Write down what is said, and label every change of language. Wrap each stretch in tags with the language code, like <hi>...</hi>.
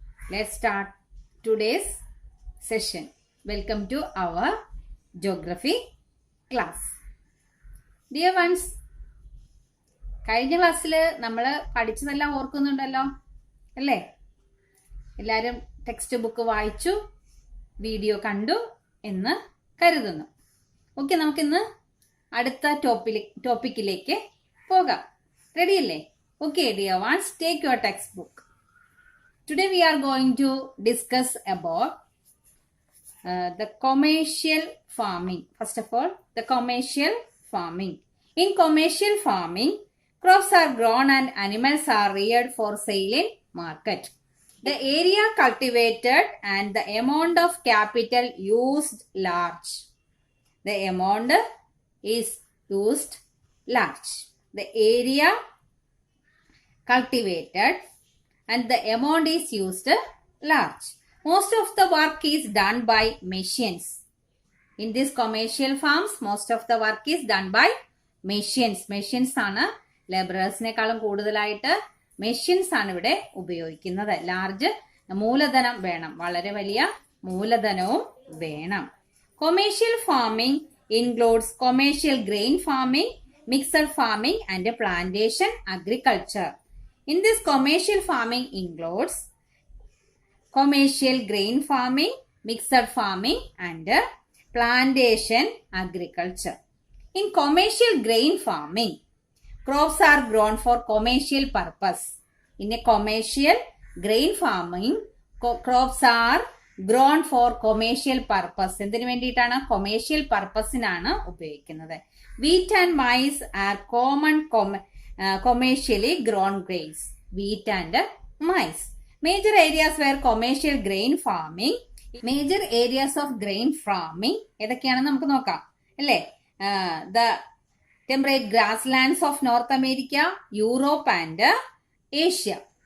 <en>Let's start today's session. Welcome to our geography class. Dear ones,</en> <ml>കഴിഞ്ഞ ക്ലാസ്സിൽ നമ്മൾ പഠിച്ചതെല്ലാം ഓർക്കുന്നുണ്ടല്ലോ അല്ലേ? എല്ലാവരും ടെക്സ്റ്റ് ബുക്ക് വായിച്ചു, വീഡിയോ കണ്ടു എന്ന് കരുതുന്നു. ഓക്കെ, നമുക്കിന്ന് അടുത്ത ടോപ്പിക്കിലേക്ക് പോകാം. റെഡി അല്ലേ?</ml> <en>Okay, dear ones, take your textbook. Today we are going to discuss about the commercial farming. First of all, the commercial farming. In commercial farming, crops are grown and animals are reared for sale in market. The area cultivated and the amount of capital used large. The amount is used large. The area cultivated and the amount is used large. Most of the work is done by machines. In these commercial farms, most of the work is done by machines.</en> <ml>Machines ആണ് ലേബറേഴ്സിനേക്കാളും കൂടുതലായിട്ട് machines ആണ് ഇവിടെ ഉപയോഗിക്കുന്നത്. Large മൂലധനം വേണം, വളരെ വലിയ മൂലധനവും വേണം.</ml> <en>Commercial farming includes commercial grain farming, mixed farming and plantation agriculture. In this, commercial farming includes commercial grain farming, mixed farming and plantation agriculture. In commercial grain farming, crops are grown for commercial purpose. In a commercial grain farming, crops are grown for commercial purpose.</en> <ml>എന്തിനു വേണ്ടിയിട്ടാണ്? Commercial പർപ്പസിനാണ് ഉപയോഗിക്കുന്നത്.</ml> <en>Wheat and maize are common commercially grown grains. Wheat and maize. Major areas where commercial grain farming. Major areas of grain farming</en> <ml>ഏതൊക്കെയാണെന്ന് നമുക്ക് നോക്കാം അല്ലേ?</ml> <en>The temperate grasslands of North America, Europe and Asia.</en>